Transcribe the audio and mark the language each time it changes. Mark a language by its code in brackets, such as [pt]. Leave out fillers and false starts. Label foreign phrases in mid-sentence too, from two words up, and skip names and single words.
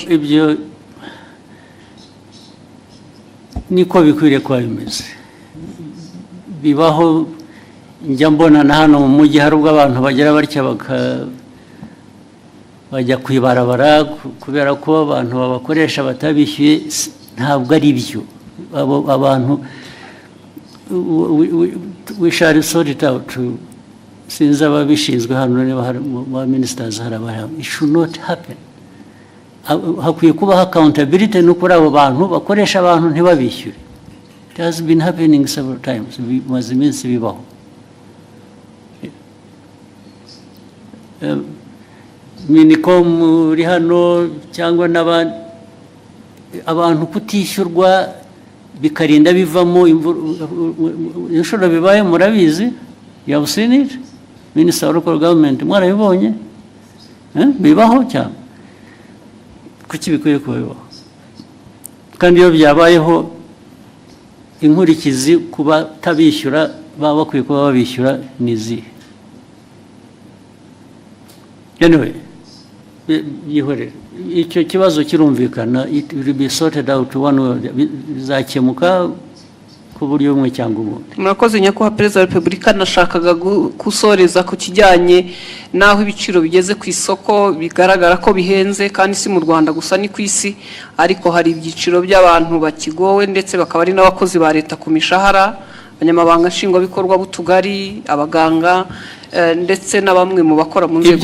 [rw] Ibyo niko bikwiriye kuba bimeze. Bibaho njya mbona na hano mu mujyi hari ubwo abantu bagera batya bajya kwibarabara kubera ko abantu babakoresha batabishyuye. Ntabwo ari byo. [en] Abantu we shall sort it out. [rw] Since ababishinzwe hano niba hari ministers haraba, [en] it should not happen. [rw] Hakwiye kubaho accountability no kuri abo bantu bakoresha abantu ntibabishyure. [en] It has been happening several times. [rw] Bimaze iminsi bibaho. Minicom uri hano cyangwa n'abandi abantu kutishyurwa bikarinda bivamo inshuro bibaye murabizi. [en] You have seen it. Minister of Local Government [rw] mwarabibonye bibaho cyane. Kuki bikwiye kubaho? Kandi iyo byabayeho inkurikizi kuba tabishyura baba bakwiye kuba babishyura nizi. Anyway, yihorere icyo kibazo kirumvikana. [en] It will be sorted out one way. [rw] Bizakemuka ku buryo bumwe cyangwa ubundi. Murakoze nyakubahwa perezida wa repubulika. Nashakaga gusoreza ku kijyanye naho ibiciro bigeze ku isoko, bigaragara ko bihenze kandi si mu Rwanda gusa ni ku isi, ariko hari ibyiciro by'abantu bakigowe ndetse bakaba ari n'abakozi ba leta ku mishahara, abanyamabanga nshingwabikorwa b'utugari, abaganga ndetse na bamwe mu bakora mu nzego.